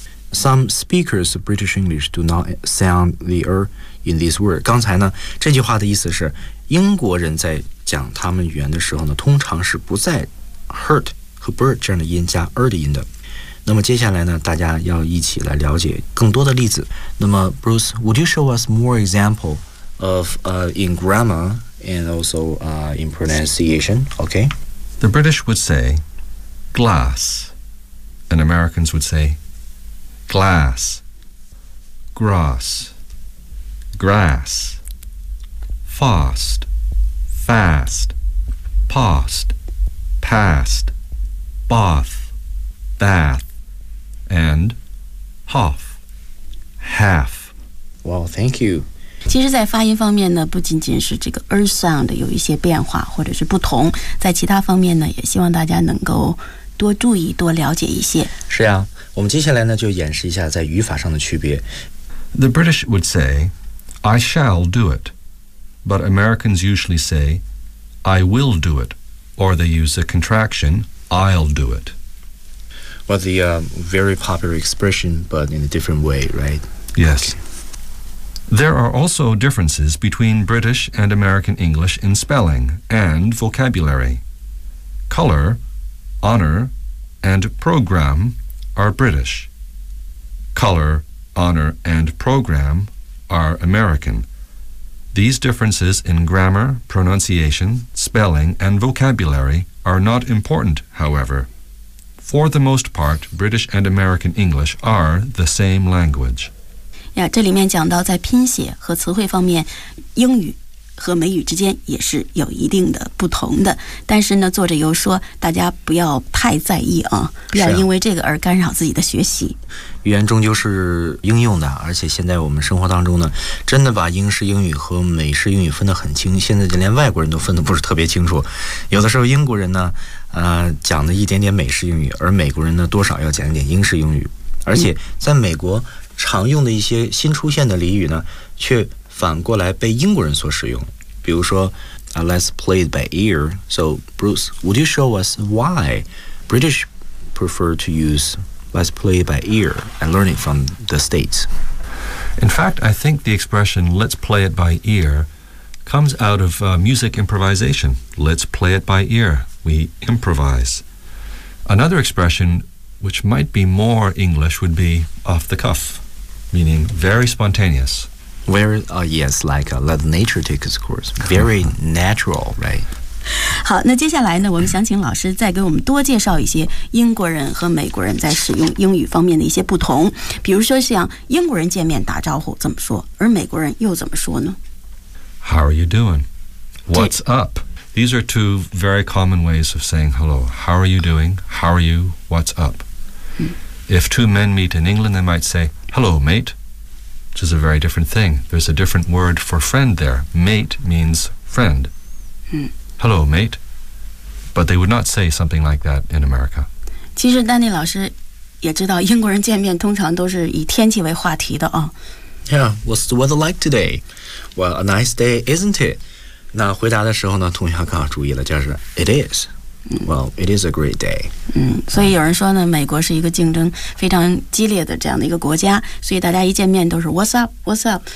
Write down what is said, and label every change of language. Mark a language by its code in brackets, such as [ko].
[en] Some speakers of British English do not sound the r in this word. [zh] 刚才呢，这句话的意思是，英国人在讲他们语言的时候呢，通常是不在 hurt 和 bird 这样的音加 r 的音的。那么接下来呢，大家要一起来了解更多的例子。 [en] 那么 Bruce, would you show us more example of in grammar? And also in pronunciation, okay? The British would say glass, and Americans would say glass, grass, grass, fast, fast, past, past, bath, bath, and half, half. Well, thank you. [zh] 其实在发音方面呢，不仅仅是这个 er sound 有一些变化或者是不同，在其他方面呢，也希望大家能够多注意多了解一些。是呀，我们接下来呢就演示一下在语法上的区别。 [en] The British would say I shall do it, but Americans usually say I will do it, or they use the contraction I'll do it. Well, the very popular expression, but in a different way, right? Yes. Okay. There are also differences between British and American English in spelling and vocabulary. Color, honor, and program are British. Color, honor, and program are American. These differences in grammar, pronunciation, spelling, and vocabulary are not important, however. For the most part, British and American English are the same language. [zh] 呀，这里面讲到在拼写和词汇方面，英语和美语之间也是有一定的不同的。但是呢，作者又说大家不要太在意啊，不要因为这个而干扰自己的学习。语言终究是应用的，而且现在我们生活当中呢，真的把英式英语和美式英语分得很清，现在就连外国人都分得不是特别清楚。有的时候英国人呢，讲的一点点美式英语，而美国人呢，多少要讲一点英式英语。而且在美国常用的一些新出现的俚语呢，却反过来被英国人所使用。比如说 [en] Let's play it by ear. So Bruce, would you show us why British prefer to use Let's play it by ear and learn it from the States? In fact, I think the expression Let's play it by ear comes out of music improvisation. Let's play it by ear. We improvise. Another expression which might be more English would be off the cuff, meaning very spontaneous. Let nature take its course. Very natural, right? [zh] 好，那接下来呢，我们想请老师再给我们多介绍一些英国人和美国人在使用英语方面的一些不同。比如说，像英国人见面打招呼怎么说，而美国人又怎么说呢 [en] ？How are you doing? What's up? These are two very common ways of saying hello. How are you doing? How are you? What's up? If two men meet in England, they might say, "Hello, mate." Which is a very different thing. There's a different word for friend there. Mate means friend. Hello, mate. But they would not say something like that in America. [zh] 其实丹尼老师也知道英国人见面通常都是以天气为话题的啊。 [en] Yeah, what's the weather like today? Well, a nice day, isn't it? [zh] 那回答的时候呢，同学刚好注意了，就是 [en] it is. Well, it is a great day. [zh] 所以有人说呢，美国是一个竞争非常激烈的这样的一个国家，所以大家一见面都是 [en] What's up, What's up?